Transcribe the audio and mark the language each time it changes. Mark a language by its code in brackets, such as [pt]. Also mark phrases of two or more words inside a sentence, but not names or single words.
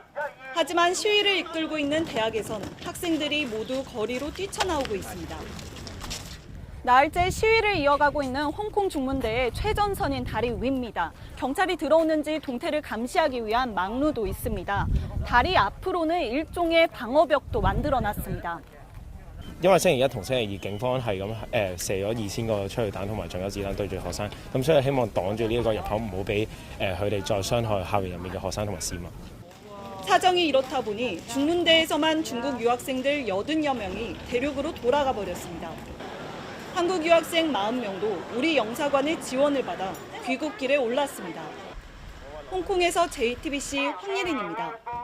[ko] 하지만 시위를 이끌고 있는 대학에선 학생들이 모두 거리로 뛰쳐나오고 있습니다. 나흘째 시위를 이어가고 있는 홍콩 중문대의 최전선인 다리 위입니다. 경찰이 들어오는지 동태를 감시하기 위한 망루도 있습니다. 다리 앞으로는 일종의 방어벽도 만들어놨습니다. [yue] 因為星期一同星期二警方係咁射咗2000個催淚彈同埋仲有子彈對住學生，咁所以希望擋住呢個入口，唔好俾佢哋再傷害校園入面嘅學生同埋市民。 [ko] 사정이 이렇다 보니 중문대에서만 중국 유학생들 80여 명이 대륙으로 돌아가 버렸습니다. 한국 유학생 40명도 우리 영사관의 지원을 받아 귀국길에 올랐습니다. 홍콩에서 JTBC 황예린입니다.